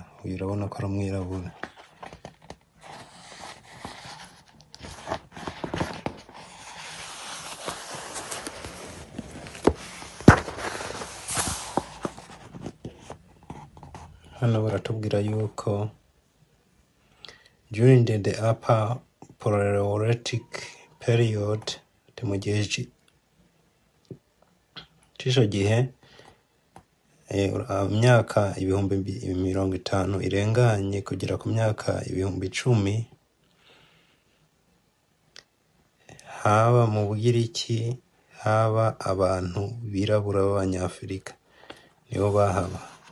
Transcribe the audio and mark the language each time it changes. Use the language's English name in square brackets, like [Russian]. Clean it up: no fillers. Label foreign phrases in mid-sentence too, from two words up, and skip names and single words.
[Kinyarwanda] Uyu urabona ko ari umwirabura. Hano baratubwira yuko [English] during the upper Paleolithic period, [Kinyarwanda] mu gihe cy'icyo gihe imyaka ibihumbi 50 irenganye kugera ku myaka ibihumbi 10 haba mu Bugiriki haba abantu birabura b'Abanyafrika nibo bahaba.